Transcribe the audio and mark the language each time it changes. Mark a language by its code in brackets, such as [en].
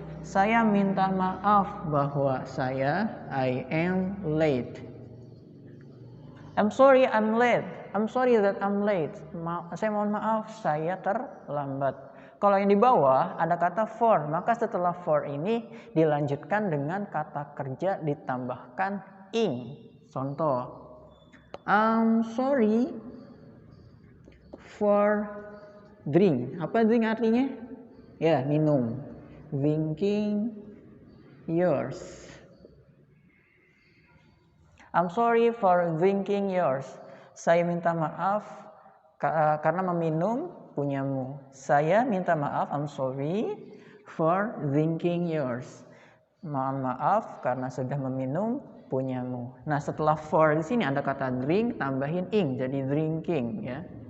[id] Saya minta maaf bahwa [en] I am late. I'm sorry I'm late. I'm sorry that I'm late. [id] Saya mohon maaf, saya terlambat. Kalau yang di bawah ada kata for, maka setelah for ini dilanjutkan dengan kata kerja ditambahkan ing. Contoh, [en] I'm sorry for drink. [id] Apa drink artinya? Ya, minum. [en] Drinking yours. I'm sorry for drinking yours. [id] Saya minta maaf karena meminum punyamu. Saya minta maaf, [en] I'm sorry for drinking yours. [id] Mohon maaf karena sudah meminum punyamu. Nah, setelah for di sini ada kata drink tambahin ing jadi drinking ya.